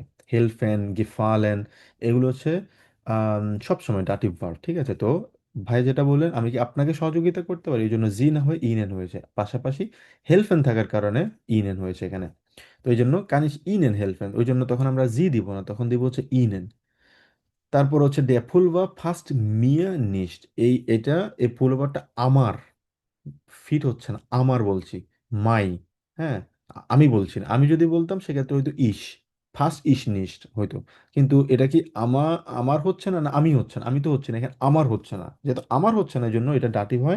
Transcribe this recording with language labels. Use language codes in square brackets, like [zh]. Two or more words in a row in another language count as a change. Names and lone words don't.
[de] helfen, gefallen, [bn] এগুলো হচ্ছে সব সময় ডাটিভ ভার্ব, ঠিক আছে? তো ভাই যেটা বললেন আমি কি আপনাকে সহযোগিতা করতে পারি, এই জন্য জি না হয়ে ইনেন হয়েছে। পাশাপাশি হেল্পেন থাকার কারণে ইনেন হয়েছে এখানে। তো এই জন্য [de] kann ich Ihnen helfen, [bn] ওই জন্য তখন আমরা জি দিব না, তখন দিব হচ্ছে ইনেন। তারপর হচ্ছে [de] der Pulver passt mir nicht, [bn] এটা এই পুলওভারটা আমার ফিট হচ্ছে না, আমার বলছি, মাই, হ্যাঁ, আমি বলছি না। আমি যদি বলতাম সেক্ষেত্রে হয়তো ইস, ফার্স্ট ইস নিস্ট হয়তো। কিন্তু এটা কি আমার আমার হচ্ছে না, না আমি হচ্ছে না, আমি তো হচ্ছে না, এখানে আমার হচ্ছে না, যেহেতু আমার হচ্ছে না এই জন্য এটা ডাটিভ হয়।